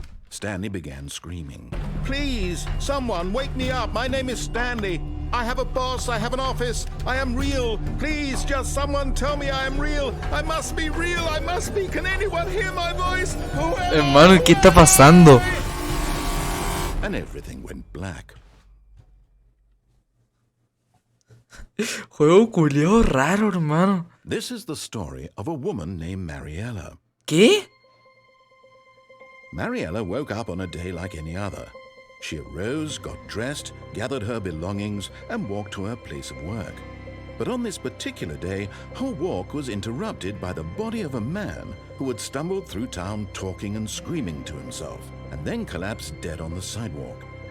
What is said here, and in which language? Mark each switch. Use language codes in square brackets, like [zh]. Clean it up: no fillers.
[en] Stanley began screaming. Please, someone, wake me up. My name is Stanley. I have a boss. I have an office. I am real. Please, just someone tell me I am real. I must be real. I must be. Can anyone hear my voice? [es] Hermano, ¿qué está pasando? [en] And everything went black. [es] Juego culiao raro, hermano. [en] This is the story of a woman named Mariella. [es] ¿Qué? [en] Mariella woke up on a day like any other. She arose, got dressed, gathered her belongings, and walked to her place of work. But on this particular day, her walk was interrupted by the body of a man who had stumbled through town talking and screaming to himself, and then collapsed dead on the sidewalk.